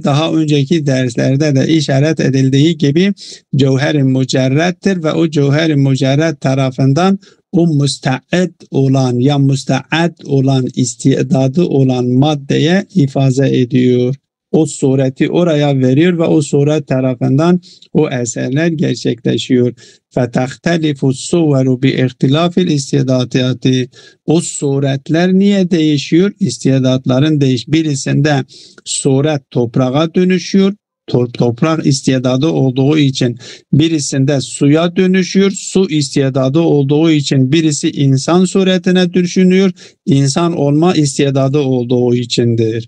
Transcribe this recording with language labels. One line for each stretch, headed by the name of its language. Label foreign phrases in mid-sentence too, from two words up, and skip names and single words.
Turkish: Daha önceki derslerde de işaret edildiği gibi cevher-i mücerreddir ve o cevher-i mücerred tarafından o müsta'ed olan ya müsta'ad olan istidadı olan maddeye ifade ediyor. O sureti oraya veriyor ve o suret tarafından o eserler gerçekleşiyor.
Arabic: فَتَخْتَلِفُ الصُّوَرُ بِاِخْتِلَافِ الْاِسْتِدَاتِيَاتِ.
Turkish: O suretler niye değişiyor? İstidatların birisinde suret toprağa dönüşüyor. Toprak istidadı olduğu için birisinde suya dönüşüyor, su istidadı olduğu için birisi insan suretine düşünüyor, insan olma istidadı olduğu içindir.